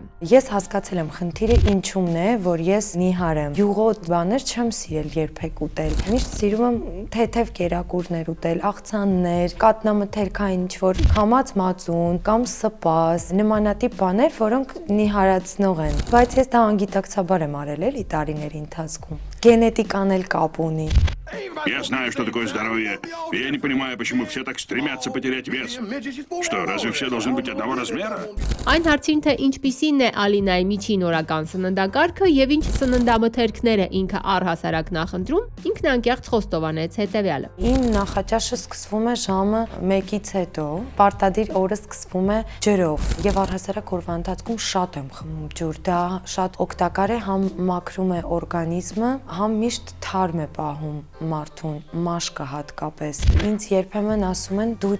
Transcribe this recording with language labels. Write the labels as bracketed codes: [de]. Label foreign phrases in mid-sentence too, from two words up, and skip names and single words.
[hy] Ես հասկացել եմ խնդիրը ինչումն է, որ ես նիհարեմ։ Յուղոտ բաներ չեմ սիրել երբեք ուտել։ Միշտ սիրում եմ թեթև կերակուրներ ուտել, աղցաններ, կատնամթերքային ինչ-որ քամած մածուն կամ սպաս, նմանատիպ բաներ, որոնք նիհարացնող են։ Բայց ես դա անգիտակցաբար եմ արել էլի տարիների ընթացքում։ Գենետիկան էլ կապ ունի։ [ru] Я знаю, что такое здоровье. Я не понимаю, почему все так стремятся потерять вес. Что, разве все должны быть одного размера? [hy] Այն հարցին, թե ինչպիսին է Ալինայի միջին օրական սննդակարգը եւ ինչ սննդամթերքներ է ինքը առհասարակ նախընտրում, ինքն անկեղծ խոստովանեց հետեւյալը։ Իմ նախաճաշը սկսվում է ժամը 1-ից հետո, պարտադիր օրը սկսվում է ջրով եւ առհասարակ օրվա ընթացքում շատ եմ խմում ջուր։ Դա շատ օգտակար է, համ մաքրում է օրգանիզմը, համ միշտ թարմ է պահում մարդուն, մաշկը հատկապես։ Ինձ երբեմն ասում են դու